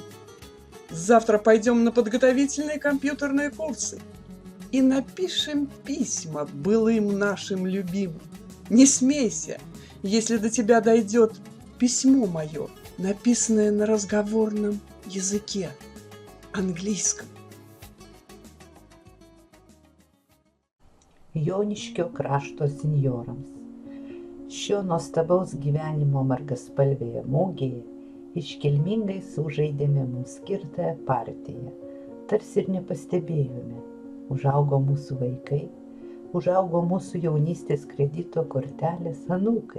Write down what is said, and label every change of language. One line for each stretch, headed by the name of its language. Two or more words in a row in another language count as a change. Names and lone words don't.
Russian: Завтра пойдем на подготовительные компьютерные курсы и напишем письма былым нашим любимым. Не смейся, если до тебя дойдет письмо мое, написанное на разговорном языке, английском.
Lithuanian: Joniškio krašto senjorams. Šio nuostabaus gyvenimo margaspalvėje mugėje iškilmingai sužaidėme mums skirtąją partiją. Tarsi ir nepastebėjome. Užaugo mūsų vaikai, užaugo mūsų jaunystės kredito kortelės anūkai.